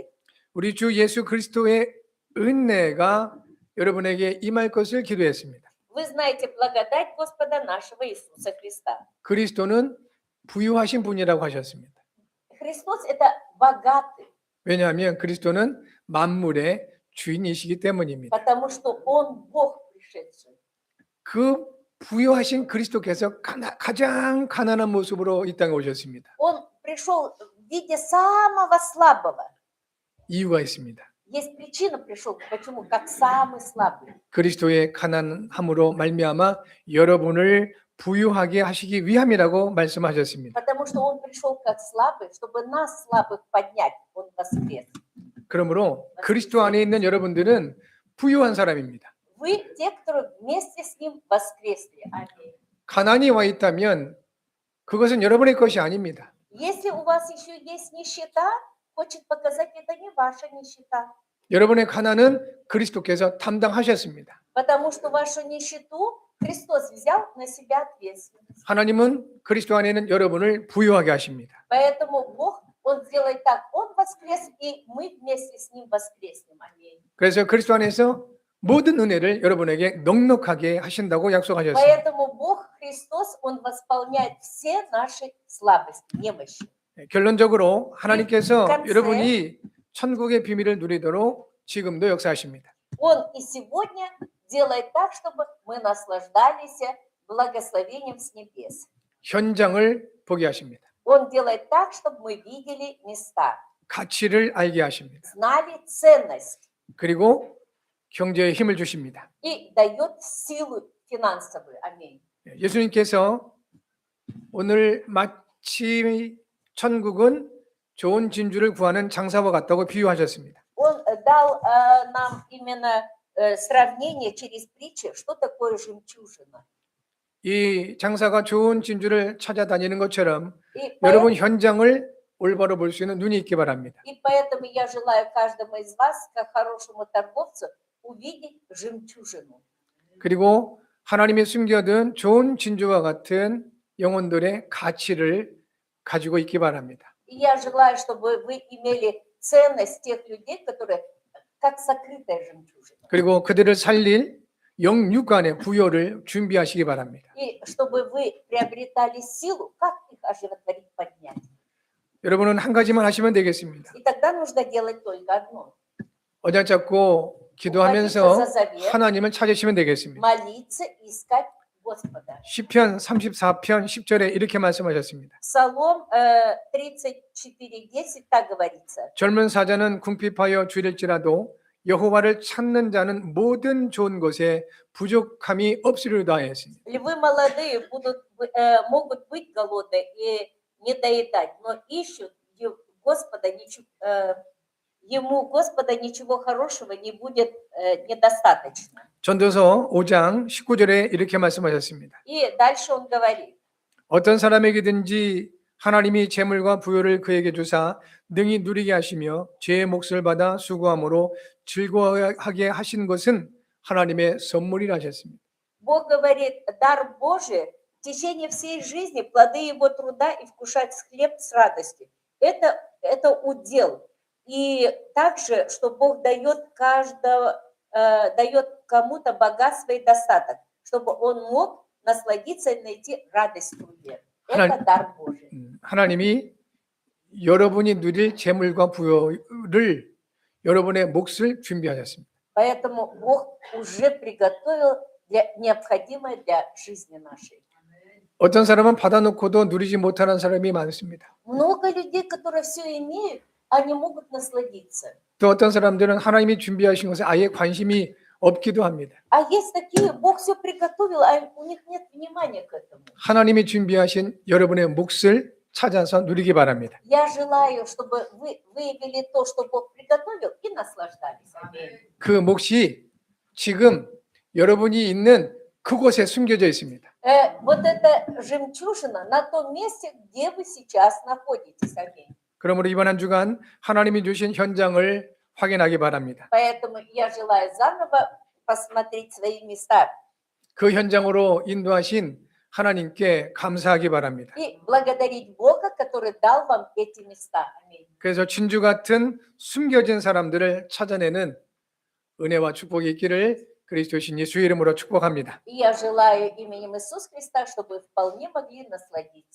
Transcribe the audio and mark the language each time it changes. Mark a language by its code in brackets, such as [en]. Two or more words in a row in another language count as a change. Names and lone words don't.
[ko] 우리 주 예수 그리스도의 은혜가 여러분에게 임할 것을 기도했습니다. [ru] вы знаете благодать Господа нашего Иисуса Христа. [ko] 그리스도는 부유하신 분이라고 하셨습니다. [ru] Христос – это богатый, [ko] 왜냐하면 그리스도는 만물의 주인이시기 때문입니다. [ru] потому что Он Бог пришедший. [ko] 그 부유하신 그리스도께서 가장 가난한 모습으로 이 땅에 오셨습니다. [ru] Он пришел в виде самого слабого. [ko] 이유가 있습니다. [ru] Есть причина пришел, почему, как самый слабый. [ko] 그리스도의 가난함으로 말미암아 여러분을 부유하게 하시기 위함이라고 말씀하셨습니다. [ru] Потому что Он пришел как слабый, чтобы нас, слабых, поднять. Он воскрес. [ko] 그러므로 그리스도 안에 있는 여러분들은 부유한 사람입니다. [ru] Вы те, которые вместе с Ним воскресли. Аминь. [ko] 가난이 와 있다면 그것은 여러분의 것이 아닙니다. [ru] Если у вас еще есть нищета, хочет показать, это не ваша нищета. [ko] 여러분의 가난은 그리스도께서 담당하셨습니다. [ru] Потому что вашу нищету Христос взял на себя ответственность. [ko] 하나님은 그리스도 안에 있는 여러분을 부유하게 하십니다. [ru] Поэтому Бог, Он сделает так, Он воскрес, и мы вместе с Ним воскреснем. Аминь. [ko] 그래서 그리스도 안에서 모든 은혜를 여러분에게 넉넉하게 하신다고 약속하셨습니다. [ru] Поэтому Бог Христос, Он восполняет все наши слабости, немощи. [ko] 결론적으로 하나님께서 감사해. 여러분이 천국의 비밀을 누리도록 지금도 역사하십니다. [ru] Он и сегодня делает так, чтобы мы наслаждались благословением с небес. [ko] 현장을 보게 하십니다. [ru] Он делает так, чтобы мы видели места, [ko] 가치를 알게 하십니다. [ru] знали ценность [ko] 그리고 경제에 힘을 주십니다. [ru] и дает силу финансовую. Аминь. [ko] 예수님께서 오늘 마치 천국은 좋은 진주를 구하는 장사와 같다고 비유하셨습니다. [ru] Он дал нам именно сравнение через притчи, что такое жемчужина. [ko] 이 장사가 좋은 진주를 찾아다니는 것처럼 [ru] И [ko] 여러분 현장을 올바로 볼 수 있는 눈이 있기 바랍니다. [ru] поэтому я желаю каждому из вас, как хорошему торговцу, увидеть жемчужину. [ko] 그리고 하나님이 숨겨둔 좋은 진주와 같은 영혼들의 가치를 가지고 있기 바랍니다. [ru] И я желаю, чтобы вы имели ценность тех людей, которые как сокрытая жемчужина. [ko] 그리고 그들을 살릴 영육간의 부여를 준비하시기 바랍니다. [ru] И чтобы вы приобретали силу, как их оживотворить, поднять. [ko] 여러분은 한 가지만 하시면 되겠습니다. [ru] И тогда нужно делать только одно. [ko] 어장 잡고 기도하면서 하나님을 찾으시면 되겠습니다. [ru] Молиться и искать Господа. [ko] 시편 34편 10절에 이렇게 말씀하셨습니다. [ru] Псалом 34:10 так говорится. [ko] 젊은 사자는 궁핍하여 줄일지라도 여호와를 찾는 자는 모든 좋은 것에 부족함이 없으리로다 하였습니다. [ru] Львы молодые могут быть голодны и не доедать, но ищут Господа, ему Господа ничего хорошего не будет недостаточно. [ko] 전도서 5장 19절에 이렇게 말씀하셨습니다. [ru] И дальше он говорит. [ko] 어떤 사람에게든지 하나님이 재물과 부요를 그에게 주사 능히 누리게 하시며 죄의 몫을 받아 수고함으로 즐거워하게 하신 것은 하나님의 선물이라 하셨습니다. [ru] Бог говорит, дар Божий в течение всей жизни, плоды его труда и вкушать хлеб с радостью. Это удел. И также, что Бог дает кому-то богатство и достаток, чтобы он мог насладиться и найти радость в труде. Это дар Божий. [ko] 하나님이 여러분이 누릴 재물과 부여를 여러분의 몫을 준비하셨습니다. [ru] Поэтому Бог уже приготовил необходимое для жизни нашей. [ko] 어떤 사람은 받아놓고도 누리지 못하는 사람이 많습니다. [ru] Много людей, которые все имеют, они могут насладиться. [ko] 또 어떤 사람들은 하나님이 준비하신 것에 아예 관심이 없기도 합니다. [ru] А есть такие, Бог все приготовил, а у них нет внимания к этому. [ko] 하나님이 준비하신 여러분의 몫을 찾아서 누리기 바랍니다. [ru] Я желаю, чтобы вы выявили то, что Бог приготовил, и наслаждались. Аминь. [ko] 그 몫이 지금 여러분이 있는 그곳에 숨겨져 있습니다. [ru] Вот эта жемчужина на том месте, где вы сейчас находитесь. Аминь. [ko] 그러므로 이번 한 주간 하나님이 주신 현장을 확인하기 바랍니다. [ru] Поэтому я желаю заново посмотреть свои места [ko] 그 현장으로 인도하신 하나님께 감사하기 바랍니다. [ru] и благодарить Бога, который дал вам эти места. Аминь. [ko] 그래서 진주 같은 숨겨진 사람들을 찾아내는 은혜와 축복이 있기를 그리스도신 예수의 이름으로 축복합니다. [ru] И я желаю именем Иисуса Христа, чтобы вы вполне могли насладиться.